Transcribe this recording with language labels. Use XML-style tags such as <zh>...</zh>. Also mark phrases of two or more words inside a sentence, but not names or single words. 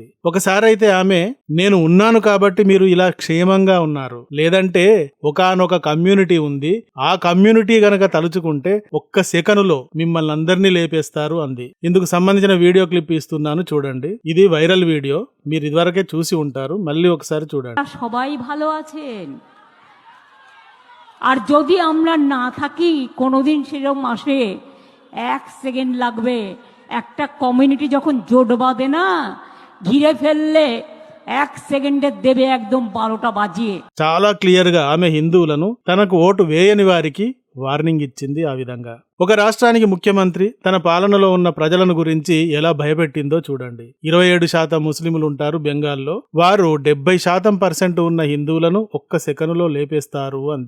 <te>ఒకసారైతే ఆమె, నేను ఉన్నాను కాబట్టి మీరు ఇలా క్షేమంగా ఉన్నారు, లేదంటే ఒకానొక కమ్యూనిటీ ఉంది, ఆ కమ్యూనిటీ గనక తలుచుకుంటే ఒక్క సెకనులో మిమ్మల్ని అందరినీ లేపేస్తారు అంది. ఇందుకు సంబంధించిన వీడియో క్లిప్ ఇస్తున్నాను, చూడండి. ఇది వైరల్ వీడియో, మీరు ఇదివరకే చూసి ఉంటారు, మళ్ళీ ఒకసారి చూడండి.</te> <bn>সবাই ভালো আছেন, আর যদি আমরা না থাকি কোনোদিন সেরকম আসে 1 সেকেন্ড লাগবে, একটা কমিউনিটি যখন জোট বাঁধে না, ঘিরে ফেললে 1 সেকেন্ডে দেবে একদম 12টা বাজিয়ে.</bn> <te>చాలా క్లియర్ గా ఆమె హిందువులను, తనకు ఓటు వేయని వారికి వార్నింగ్ ఇచ్చింది. ఆ విధంగా ఒక రాష్ట్రానికి ముఖ్యమంత్రి తన పాలనలో ఉన్న ప్రజలను గురించి ఎలా భయపెట్టిందో చూడండి. 27% ముస్లింలు ఉంటారు బెంగాల్లో. వారు 70% ఉన్న హిందువులను ఒక్క సెకనులో లేపేస్తారు అంది.</te>